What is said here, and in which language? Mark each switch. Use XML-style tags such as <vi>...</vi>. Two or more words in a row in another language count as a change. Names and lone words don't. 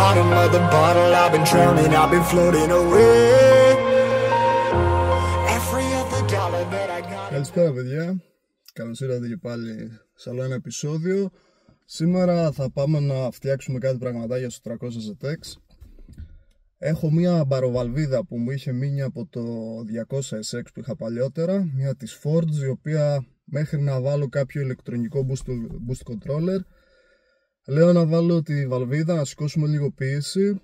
<en>of the bottle, I've been drowning, I've been floating away. Every other dollar that I got.</en> <el>Καλησπέρα παιδιά, καλώς ήρθατε και πάλι σε άλλο ένα επεισόδιο. Σήμερα θα πάμε να φτιάξουμε κάτι πραγματάκια στο 300 ZX. Έχω μια μπαροβαλβίδα που μου είχε μείνει από το 200 SX που είχα παλιότερα, μια της Ford, η οποία μέχρι να βάλω κάποιο ηλεκτρονικό</el> <en>boost controller,</en> <el>λέω να βάλω τη βαλβίδα, να σηκώσουμε λίγο πίεση.</el>